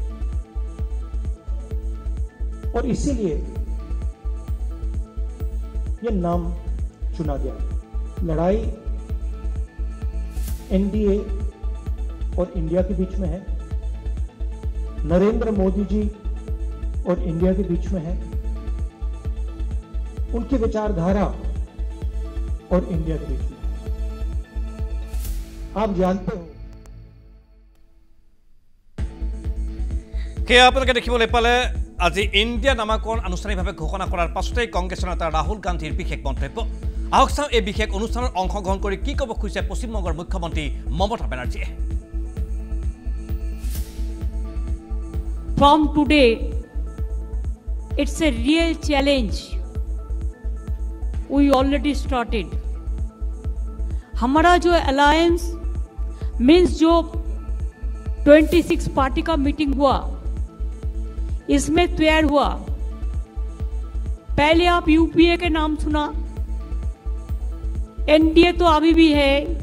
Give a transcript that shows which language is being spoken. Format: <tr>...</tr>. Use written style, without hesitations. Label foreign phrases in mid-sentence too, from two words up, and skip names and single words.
<hi>और इसीलिए ये नाम चुना गया लड़ाई एनडीए और इंडिया के बीच में है नरेंद्र मोदी जी और इंडिया के बीच में है उनकी विचारधारा और इंडिया के बीच में है आप जानते हो</hi> <as>আপোনালোকে দেখিবলৈ পালে আজি ইণ্ডিয়া নামাকৰণ আনুষ্ঠানিকভাৱে ঘোষণা কৰাৰ পাছতেই কংগ্ৰেছৰ নেতা ৰাহুল গান্ধীৰ বিশেষ মন্তব্য আহক চাওঁ এই বিশেষ অনুষ্ঠানত অংশগ্ৰহণ কৰি কি ক'ব খুজিছে পশ্চিমবংগৰ মুখ্যমন্ত্ৰী মমতা বেনাৰ্জীয়ে</as> <en>From today, it's a real challenge. We already started.</en> <hi>हमारा जो</hi> <en>alliance means</en> <hi>जो 26 पार्टी का मीटिंग हुआ इसमें तैयार हुआ पहले आप यूपीए के नाम सुना एनडीए तो अभी भी है</hi>